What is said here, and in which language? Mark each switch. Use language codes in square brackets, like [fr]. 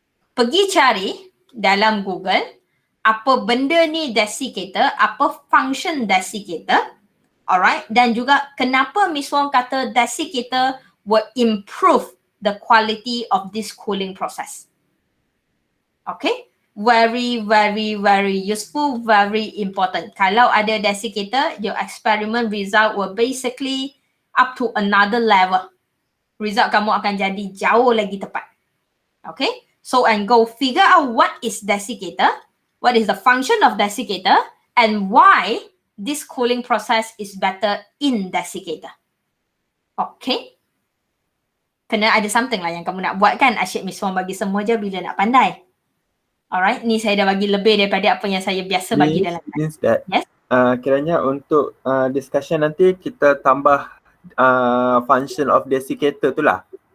[ms] Pergi cari dalam Google, apa benda ni desiccator, apa function desiccator, alright, dan juga kenapa Miss Wong kata [en] desiccator will improve the quality of this cooling process. [ms] Okay, [en] Very, very, very useful, very important. [ms] Kalau ada desiccator, [en] your experiment result will basically up to another level. [ms] Result kamu akan jadi jauh lagi tepat. [en] Okay, so and go figure out what is desiccator, what is the function of desiccator, and why this cooling process is better in desiccator. [ms] Okay, kena ada something lah yang kamu nak buat kan. Asyik Miss Wong bagi semua je bila nak pandai. Alright, ni saya dah bagi lebih daripada apa yang saya biasa bagi dalam [en] Means that yes? [ms] Kiranya untuk discussion nanti kita tambah function of desiccator tu lah.